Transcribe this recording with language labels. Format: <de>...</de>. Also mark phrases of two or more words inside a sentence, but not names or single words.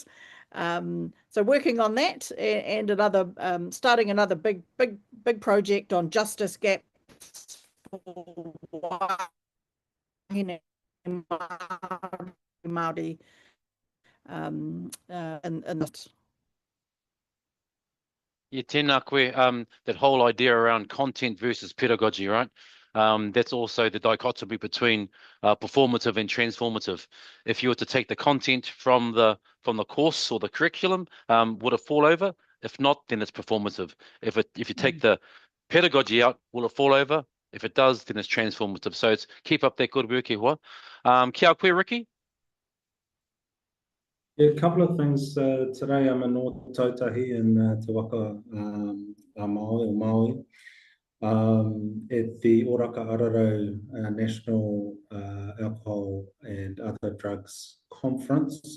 <en>So working on that, and another starting another big project on justice gaps for Māori and that. Yeah,</en> <mi>tēnā koe,</mi> <en>that whole idea around content versus pedagogy, right? That's also the dichotomy between performative and transformative. If you were to take the content from the course or the curriculum, would it fall over? If not, then it's performative. If you take the pedagogy out, will it fall over? If it does, then it's transformative. So it's keep up that good work,</en> <mi>e hoa. Kia koe, Riki?</mi> <en>Yeah, a couple of things. Today I'm in North Tautahi in Te Waka Māori. At the Oraka Araro National Alcohol and Other Drugs Conference.</en>